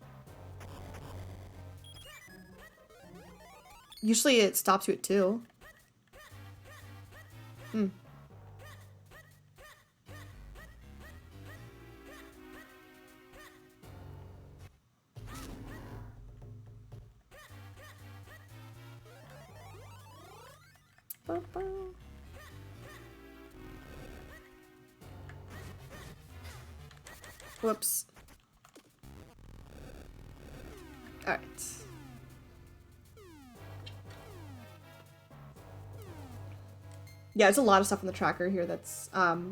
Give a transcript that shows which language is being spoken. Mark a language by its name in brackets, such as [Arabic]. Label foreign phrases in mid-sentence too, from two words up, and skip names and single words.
[English] Usually it stops you at 2. Hmm. Ba-ba. Whoops. Alright. Yeah, there's a lot of stuff on the tracker here that's options.